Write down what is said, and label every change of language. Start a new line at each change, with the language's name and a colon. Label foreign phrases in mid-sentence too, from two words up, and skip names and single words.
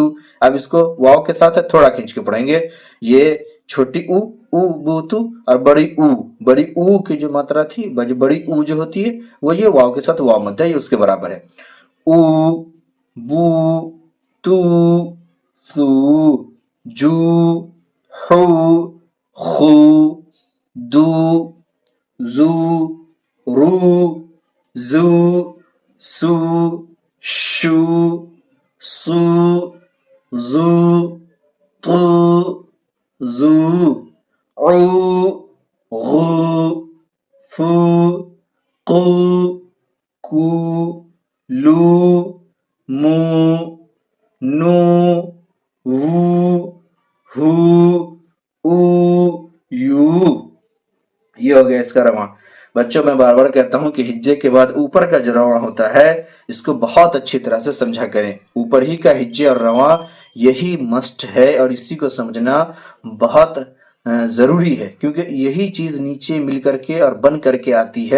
Urdu: اب اس کو واو کے ساتھ تھوڑا کھینچ کے پڑھیں گے. یہ چھوٹی او او بو تو اور بڑی او کی جو ماترا تھی، بڑی او جو ہوتی ہے وہ یہ واو کے ساتھ واو مدہ، یہ اس کے برابر ہے. او بو تو سو جو حو خو دو زو رو زو سو شو سو زو طو زو عو غو فو قو کو لو مو نو وو ہو او یو. یہ ہو گیا اس کا رواں. بچوں میں بار بار کہتا ہوں کہ ہجے کے بعد اوپر کا جو رواں ہوتا ہے اس کو بہت اچھی طرح سے سمجھا کریں. اوپر ہی کا ہجے اور رواں یہی مسٹ ہے اور اسی کو سمجھنا بہت ضروری ہے، کیونکہ یہی چیز نیچے مل کر کے اور بن کر کے آتی ہے.